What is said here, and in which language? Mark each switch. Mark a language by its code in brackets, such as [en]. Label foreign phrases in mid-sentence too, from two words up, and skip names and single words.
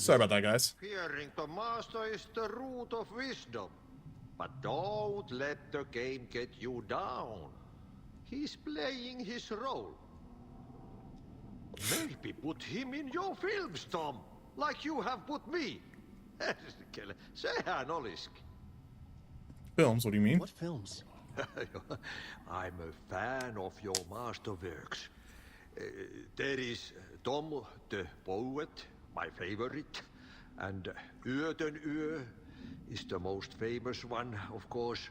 [en] Sorry about that, guys. Fearing the master is the root of wisdom. But don't let the game get you down. He's playing his role. Maybe put him in your films, Tom. Like you have put me. [fi] Sehän olisikin. [en] Films? What do you mean? What films? I'm a fan of your masterworks. There is Tom the Poet, my favorite, and Yöden Yö is the most famous one, of course.